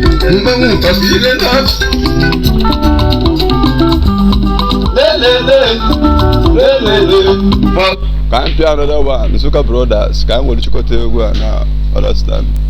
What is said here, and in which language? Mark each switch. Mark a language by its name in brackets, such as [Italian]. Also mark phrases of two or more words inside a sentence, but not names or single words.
[Igbo] Mgbe m tọsiri na. Le, le, le. Le, le, le. Ma Ka anyị pịa [English] another one, [Igbo] Nsukka Brothers, ka anyị were chịkọta egwu a na [English] other stand.